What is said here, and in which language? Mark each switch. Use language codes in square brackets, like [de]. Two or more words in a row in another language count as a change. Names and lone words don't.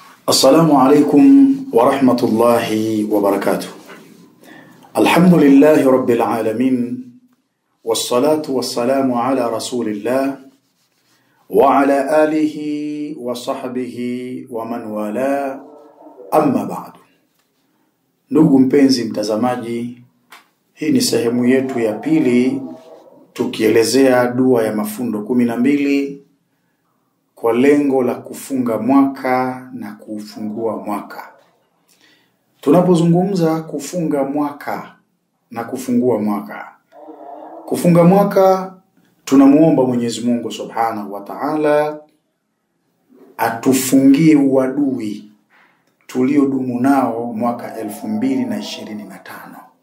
[ar] السلام عليكم ورحمة الله وبركاته. الحمد لله رب العالمين، والصلاة والسلام على رسول الله وعلى آله وصحبه ومن والاه، أما بعد. [sw] Ndugu mpenzi mtazamaji, hii ni sehemu yetu ya pili tukielezea dua ya mafundo 12 kwa lengo la kufunga mwaka na kufungua mwaka. Tunapozungumza kufunga mwaka na kufungua mwaka, kufunga mwaka tunamuomba Mwenyezi Mungu [ar] سبحانه وتعالى [sw] atufungie uadui tuliodumu nao mwaka 2025.